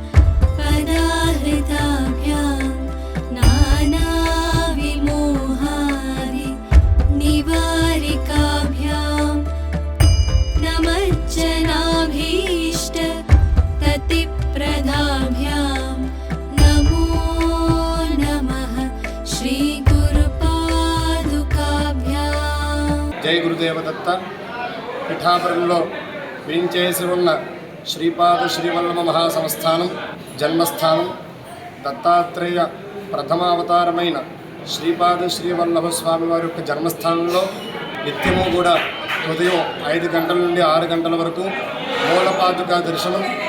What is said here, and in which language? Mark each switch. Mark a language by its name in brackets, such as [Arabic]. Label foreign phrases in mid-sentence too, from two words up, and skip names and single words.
[Sanskrit] पदाहृताभ्याम् नानाविमोहादि निवारिकाभ्याम् नमज्जनाभीष्ट ततिप्रदाभ्याम् नमो नमः श्री गुरुपादुकाभ्याम्। [Telugu] జై గురుదేవదత్త. పిఠాపురంలో వేంచేసి ఉన్న శ్రీపాద శ్రీవల్లభ మహాసంస్థానం జన్మస్థానం దత్తాత్రేయ ప్రథమావతారమైన శ్రీపాద శ్రీవల్లభ స్వామి వారి యొక్క జన్మస్థానంలో నిత్యము కూడా ఉదయం 5 గంటల నుండి 6 గంటల వరకు మూలపాదుకా దర్శనం,